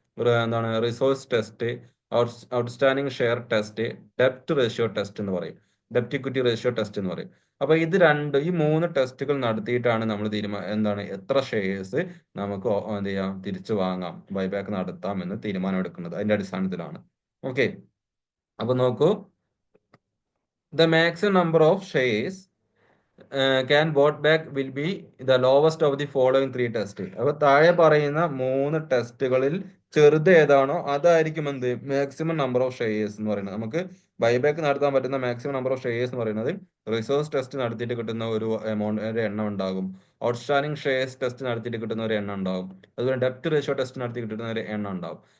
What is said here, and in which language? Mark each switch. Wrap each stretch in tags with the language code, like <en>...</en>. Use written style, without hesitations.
<ml>ഒരു എന്താണ്, resource test, outstanding share test, ഡെപ്റ്റ് ratio test എന്ന് പറയും, ഡെപ്റ്റ് ഇക്വിറ്റി റേഷ്യോ ടെസ്റ്റ് എന്ന് പറയും. അപ്പൊ ഈ 3 ടെസ്റ്റുകൾ നടത്തിയിട്ടാണ് നമ്മൾ എന്താണ് എത്ര ഷെയർസ് നമുക്ക് എന്ത് ചെയ്യാം, തിരിച്ചു വാങ്ങാം, ബൈബാക്ക് നടത്താം എന്ന് തീരുമാനം എടുക്കുന്നത് അതിന്റെ അടിസ്ഥാനത്തിലാണ്. ഓക്കെ. അപ്പൊ നോക്കൂ,</ml> <en>the maximum number of shares can bought back will be the lowest of the following 3 test.</en> <ml>അപ്പൊ താഴെ പറയുന്ന 3 ടെസ്റ്റുകളിൽ ചെറുത് ഏതാണോ അതായിരിക്കും മാക്സിമം നമ്പർ ഓഫ് ഷെയർസ് എന്ന് പറയുന്നത്. നമുക്ക് ബൈബാക്ക് നടത്താൻ പറ്റുന്ന മാക്സിമം നമ്പർ ഓഫ് ഷെയർസ് എന്ന് പറയുന്നത് റിസോഴ്സ് ടെസ്റ്റ് നടത്തിയിട്ട് കിട്ടുന്ന ഒരു എമൗണ്ട് ഒരു എണ്ണം ഉണ്ടാകും. ഔട്ട്സ്റ്റാൻഡിംഗ് ഷെയർസ് ടെസ്റ്റ് നടത്തിയിട്ട് കിട്ടുന്ന ഒരു എണ്ണം ഉണ്ടാകും. അതുപോലെ ഡെപ്റ്റ് റേഷ്യോ ടെസ്റ്റ് നടത്തി കിട്ടുന്ന ഒരു എണ്ണം ഉണ്ടാകും.</ml>